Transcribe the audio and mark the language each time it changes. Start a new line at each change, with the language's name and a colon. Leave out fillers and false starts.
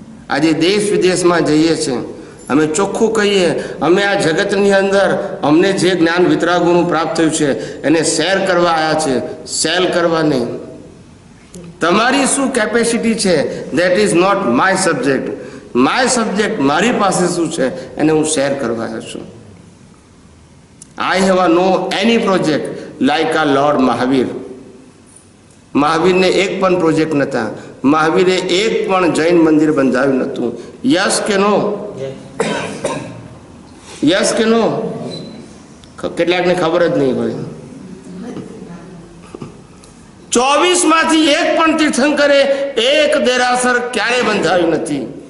Gujarati: આજે દેશ વિદેશમાં જઈએ છીએ, અમે ચોખ્ખું કહીએ, અમે આ જગતની અંદર અમને જે જ્ઞાન વિતરાગોનું પ્રાપ્ત થયું છે એને શેર કરવા આવ્યા છે, સેલ કરવા નહીં. તમારી શું કેપેસિટી છે
English: That is not my subject. My subject
Gujarati: મારી પાસે શું છે એને હું શેર કરવા આવ્યો છું.
English: I have no any project like a Lord Mahavir.
Gujarati: મહાવીરને એક પણ પ્રોજેક્ટ નહોતા. મહાવીરે એક પણ જૈન મંદિર બંધાવ્યું નહોતું. યસ કે નો? યસ કે નો? કેટલાકને ખબર જ નહીં હોય. 24 માંથી એક પણ તીર્થંકરે એક દેરાસર ક્યારે બંધાવ્યું નથી.